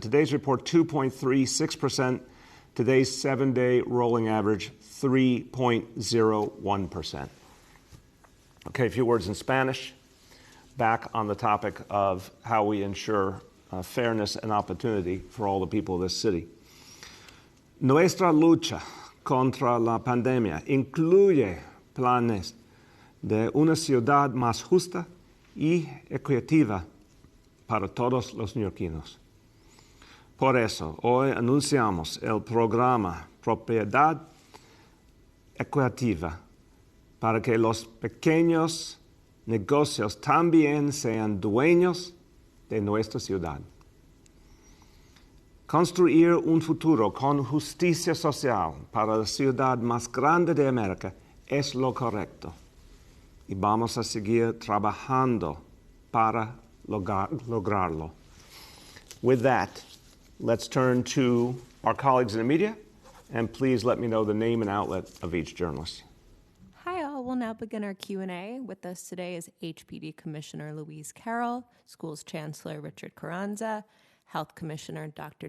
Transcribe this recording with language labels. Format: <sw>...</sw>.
<en>Today's report, 2.36%. Today's 7-day rolling average, 3.01%. Okay, a few words in Spanish. Back on the topic of how we ensure fairness and opportunity for all the people of this city.</en> <es>Nuestra lucha contra la pandemia incluye planes de una ciudad más justa y equitativa para todos los neoyorquinos. Por eso, hoy anunciamos el programa Propiedad Equitativa para que los pequeños negocios también sean dueños de nuestra ciudad. Construir un futuro con justicia social para la ciudad más grande de América es lo correcto. Y vamos a seguir trabajando para lograrlo.</es> <en>With that, let's turn to our colleagues in the media, and please let me know the name and outlet of each journalist. Hi all, we'll now begin our Q&A. With us today is HPD Commissioner Louise Carroll, Schools Chancellor Richard Carranza, Health Commissioner Dr.</en>